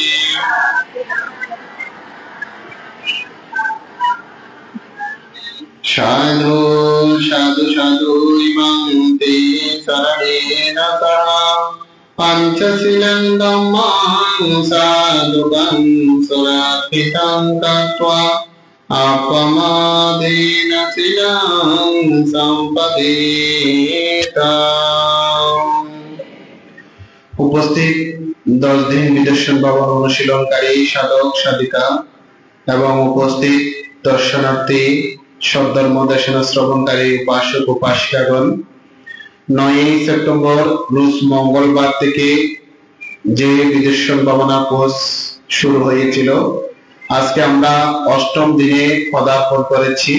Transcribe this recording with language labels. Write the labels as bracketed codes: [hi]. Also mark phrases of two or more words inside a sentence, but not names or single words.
[pi] साधु साधु साधु इमं ते शरणेन सह पंचशीलं धम्मं साधुकं सुरक्षितं कृत्वा अपमादेन शीलं सम्पदेताम्। [bn] উপস্থিত 10 দিন বিদর্শন ভবন অনুশীলনকারী সাধক সাধিকা এবং উপস্থিত দর্শনার্থী সদ্ধর্ম দেশনা শ্রবণকারী উপাসক উপাসিকাগণ, 9 সেপ্টেম্বর রোজ মঙ্গলবার থেকে যে বিদর্শন ভাবনা কোর্স শুরু হয়েছিল, আজকে আমরা 8ম দিনে পদার্পণ করেছি।